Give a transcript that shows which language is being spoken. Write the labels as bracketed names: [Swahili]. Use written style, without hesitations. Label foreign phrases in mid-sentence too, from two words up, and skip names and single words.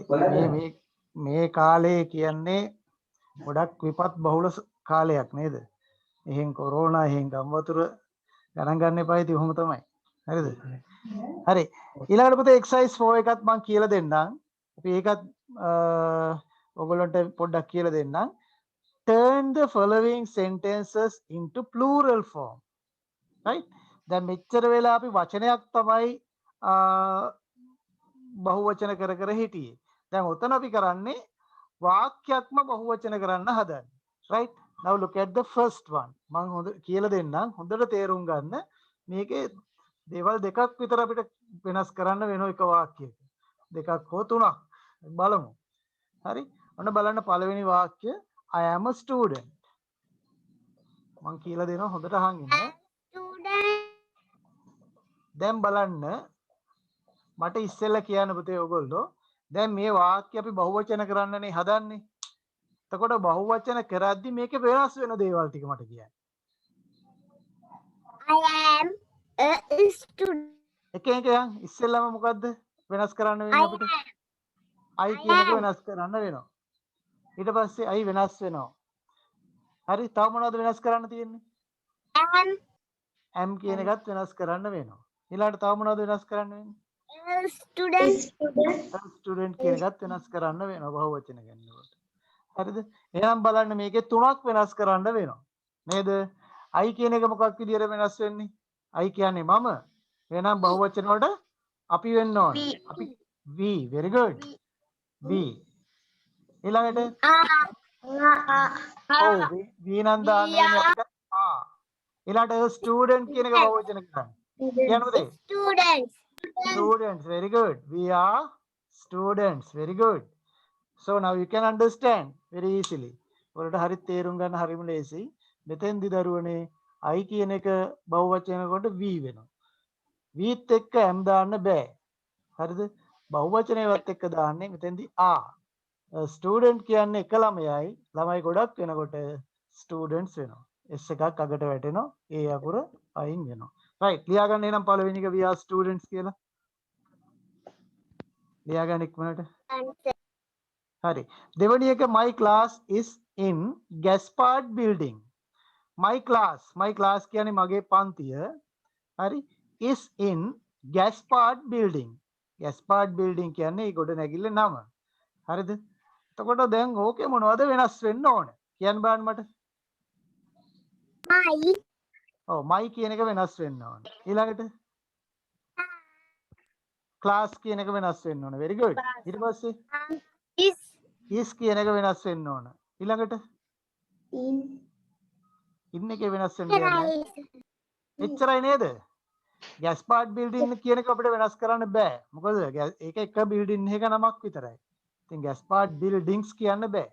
[Sinhala] මේ කාලේ කියන්නේ ගොඩක් විපත් බහුල කාලයක් නේද? එහෙන් කොරෝනා එහෙන් ගම් වතුර ගණන් ගන්න එපා ඉතින් ඔහොම තමයි. හරිද? හරි. ඊළඟට පුතේ එක්සර්සයිස් 4 එකත් මම කියලා දෙන්නම්. අපි ඒකත් ඔයගොල්ලන්ට පොඩ්ඩක් කියලා දෙන්නම්. [English] Turn the following sentences into plural form. Right? [Sinhala] දැන් මෙච්චර වෙලා අපි වචනයක් තමයි බහුවචන කර කර හිටියේ. දැන් ඔතන අපි කරන්නේ වාක්‍යයක්ම බහුවචන කරන්න හදන්නේ. [English] Right? Now look at the first one. [Sinhala] මම හොඳ කියලා දෙන්නම්. හොඳට තේරුම් ගන්න. මේකේ දේවල් දෙකක් විතර අපිට වෙනස් කරන්න වෙන එක වාක්‍යයක. දෙකක් හෝ තුනක්. බලමු. හරි? ඔන්න බලන්න පළවෙනි වාක්‍ය [English] I am a student. [Sinhala] මම කියලා දෙනවා හොඳට අහන් ඉන්න. [English] ස්ටුඩන්ට් [Sinhala] දැන් බලන්න මට ඉස්සෙල්ලා කියන්න පුතේ ඔයගොල්ලෝ දැන් මේ වාක්‍ය අපි බහුවචන කරන්නනේ හදන්නේ. එතකොට බහුවචන කරද්දි මේකේ වෙනස් වෙන දේවල් ටික මට කියන්න. [English] I am a student. [Sinhala] එක එක යන් ඉස්සෙල්ලාම මොකද්ද වෙනස් කරන්න වෙන්නේ අපිට? I කියන එක වෙනස් කරන්න වෙනවා. ඊට පස්සේ I වෙනස් වෙනවා. හරි තව මොනවද වෙනස් කරන්න තියෙන්නේ? am කියන එකත් වෙනස් කරන්න වෙනවා. ඊළඟට තව මොනවද වෙනස් කරන්න වෙන්නේ? [English] Student. [Sinhala] ස්ටුඩන්ට් කියන එකත් වෙනස් කරන්න වෙනවා බහුවචන ගන්නකොට. හරිද? එහෙනම් බලන්න මේකේ තුනක් වෙනස් කරන්න වෙනවා. නේද? I කියන එක මොකක් විදියට වෙනස් වෙන්නේ? I කියන්නේ මම. එහෙනම් බහුවචන වලට අපි වෙන්න ඕනේ. [English] අපි we. Very good. we. [Sinhala] ඊළඟට ඔව් we නම් දාන්නේ අපිට ඊළඟට ස්ටුඩන්ට් කියන එක බහුවචන කරන්නේ. කියන්නද? [English] Students. Students, very good. We are students, very good. So now you can understand very easily. [Sinhala] ඔයාලට හරි තේරුම් ගන්න හරිම ලේසි. මෙතෙන්දි දරුවනේ I කියන එක බහුවචන කොට we වෙනවා. weත් එක්ක am දාන්න බෑ. හරිද? බහුවචනයවත් එක්ක දාන්නේ මෙතෙන්දි are. ස්ටුඩන්ට් කියන්නේ එක ළමයයි. ළමයි ගොඩක් වෙනකොට ස්ටුඩන්ට්ස් වෙනවා. S එකක් අගට වැටෙනවා. A අකුර අයින් වෙනවා. right ලියා ගන්න එහෙනම් පළවෙනි එක [English] we are students [Sinhala] කියලා. ලියා ගන්න ඉක්මනට. හරි. දෙවෙනි එක [English] my class is in Gaspard building. my class [Sinhala] කියන්නේ මගේ පන්තිය. හරි. [English] is in Gaspard building. [Sinhala] Gaspard building කියන්නේ ඒ ගොඩ නැගිල්ල නම. හරිද? එතකොට දැන් ඕකේ මොනවද වෙනස් වෙන්න ඕනේ? කියන්න බලන්න මට. [English] My. [Sinhala] ඔව් my කියන එක වෙනස් වෙන්න ඕනේ. ඊළඟට class කියන එක වෙනස් වෙන්න ඕනේ. [English] very good. [Sinhala] ඊට පස්සේ is කියන එක වෙනස් වෙන්න ඕනේ. ඊළඟට in එකේ වෙනස් වෙන්න දෙයක් නැහැ. එච්චරයි නේද? Gaspard building කියන එක අපිට වෙනස් කරන්න බෑ. මොකද ඒක එක building එකක නමක් විතරයි. ඉතින් Gaspard buildings කියන්න බෑ.